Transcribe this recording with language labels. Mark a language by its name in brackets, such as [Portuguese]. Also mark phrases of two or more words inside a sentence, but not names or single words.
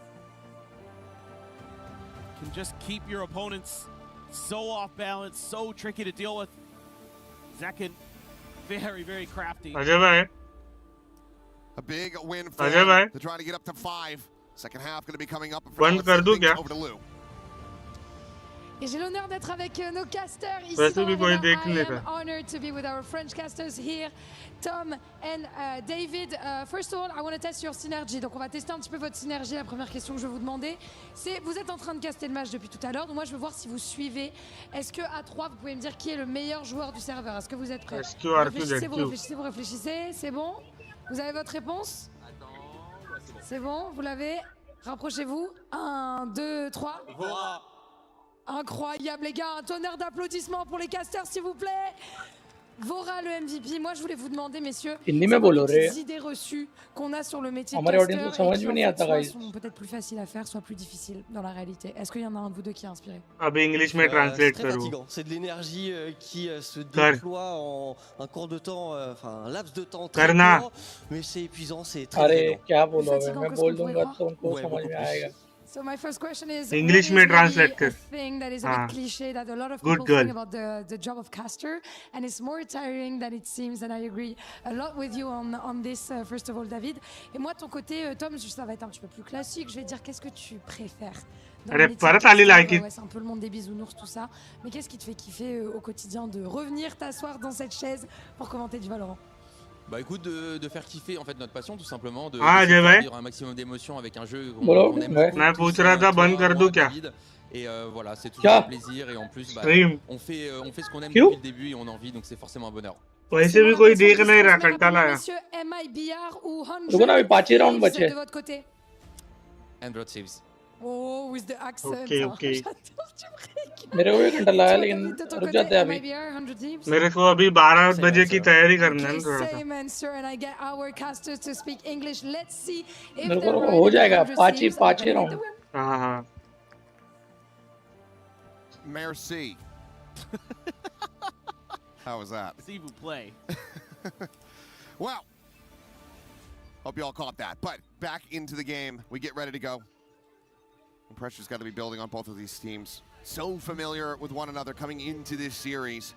[English] Can just keep your opponents so off balance, so tricky to deal with. Zekin, very, very crafty. A big win for him to try to get up to 5. Second half going to be coming up. [Hindi] बंद कर दूं क्या? [English] Over to Lou. [French] Et j'ai l'honneur d'être avec nos casters ici [Hindi] वैसे [French] dans [Hindi] भी कोई [French] l'arena. [Hindi] देख [English] I [Hindi] लेगा. [English] am honored to be with our French casters here, Tom and David. First of all, I want to test your synergy. [French] Donc on va tester un petit peu votre synergie. La première question que je vais vous demander, c'est vous êtes en train de caster le match depuis tout à l'heure. Donc moi je veux voir si vous suivez. Est-ce que à 3 vous pouvez me dire qui est le meilleur joueur du serveur? Est-ce que vous êtes prêts? Vous réfléchissez, c'est bon? Vous avez votre réponse? C'est bon, vous l'avez? Rapprochez-vous. 1, 2, 3. Voilà. Incroyable les gars, un tonnerre d'applaudissements pour les casters s'il vous plaît. Vora le MVP. Moi je voulais vous demander messieurs, des idées reçues qu'on a sur le métier de caster et qui en fait, sont peut-être plus faciles à faire, soit plus difficiles dans la réalité. Est-ce qu'il y en a un de vous deux qui est inspiré? [Hindi] अभी इंग्लिश में ट्रांसलेट [French] C'est très [Hindi] करूँ. [French] fatigant. C'est de l'énergie qui se déploie en un cours de temps, enfin un laps de temps très court, mais c'est épuisant, c'est très [Hindi] अरे क्या बोलोगे? मैं बोल दूंगा तो उनको समझ में आएगा. [English] So my first question is, [Hindi] English में translate कर. [English] thing that is a bit cliché that a lot of Good people think girl. about the job of caster, and it's more tiring than it seems, and I agree a lot with you on this, first of all, David. [French] Et moi, de ton côté, Tom, ça va être un petit peu plus classique. Je vais te dire, qu'est-ce que tu préfères dans le métier de caster? Ouais, c'est un peu le monde des bisounours, tout ça. Mais qu'est-ce qui te fait kiffer au quotidien de revenir t'asseoir dans cette chaise pour commenter du Valorant? Bah écoute, de faire kiffer en fait notre passion tout simplement, de vivre un maximum d'émotions avec un jeu qu'on aime beaucoup. [Hindi] मैं पूछ रहा था बंद कर दूं क्या? [French] Et voilà, c'est toujours un plaisir et en plus bah, on fait ce qu'on aime depuis le début et on en vit donc c'est forcément un bonheur. [Hindi] वैसे भी कोई देख नहीं रहा कंटा लाया. [French] MIBR ou 100 [Hindi] रुको ना अभी 5 राउंड बचे. [French] de votre côté? [English] 100 Thieves. Oh, with the accent. Okay, okay. [Hindi] मेरे को 1 घंटा लगा लेकिन रुक जाते हैं अभी. [English] MIBR, 100 Thieves. [Hindi] मेरे को अभी 12 बजे की तैयारी करना है [English] Okay, [Hindi] थोड़ा सा. [English] same answer, and I get our casters to speak English. Let's see if [Hindi] मेरे [English] they're [Hindi] को [English] right [Hindi] हो [English] in the [Hindi] जाएगा [English] 100 [Hindi] 5 ही [English] Thieves. [Hindi] 5 ही राउंड. हाँ. [French] Merci. [English] How was that? See who play. Well, hope you all caught that. But back into the game, we get ready to go. The pressure's got to be building on both of these teams. So familiar with one another coming into this series.